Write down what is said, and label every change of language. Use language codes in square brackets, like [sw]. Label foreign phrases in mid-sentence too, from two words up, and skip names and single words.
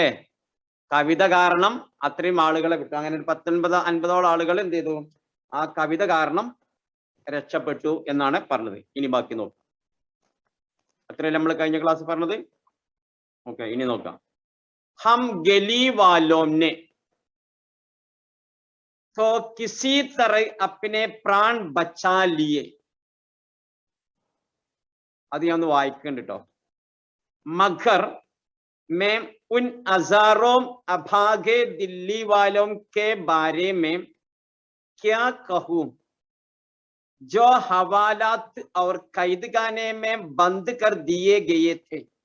[ml] കവിത കാരണം അത്രയും ആളുകളെ വിട്ടു. അങ്ങനെ ഒരു 50-ഓളം ആളുകൾ എന്ത് ചെയ്തു? ആ കവിത കാരണം രക്ഷപ്പെട്ടു എന്നാണ് പറഞ്ഞത്. ഇനി ബാക്കി നോക്കാം. അത്രയല്ലേ നമ്മൾ കഴിഞ്ഞ ക്ലാസ് പറഞ്ഞത്? ഓക്കെ, ഇനി നോക്കാം. [hi] हम गली वालों ने तो किसी तरह अपने प्राण बचा लिए. [ml] അത് ഞാൻ ഒന്ന് വായിക്കണ്ട കേട്ടോ. [hi] मगर मैं उन हजारों अभागे दिल्ली वालों के बारे में क्या कहूं जो हवालात और कैदखाने में बंद कर दिए गए थे.